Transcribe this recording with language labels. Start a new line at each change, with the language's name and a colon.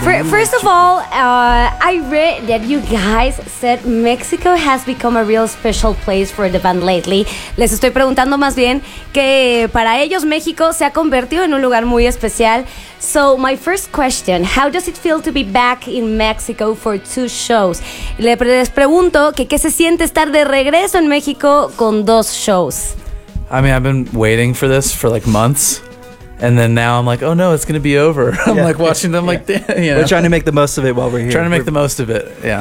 English: First of all, I read that you guys said Mexico has become a real special place for the band lately.
Spanish: Les estoy preguntando más bien que para ellos México se ha convertido en un lugar muy especial.
English: So my first question, how does it feel to be back in Mexico for two shows?
Spanish: Les pregunto que qué se siente estar de regreso en México con dos shows.
English: I mean, I've been waiting for this for like months. And then now I'm like, oh no, it's going to be over. Yeah. I'm like watching them like, you know. We're trying to make the most of it while we're here. Trying to make the most of it, yeah.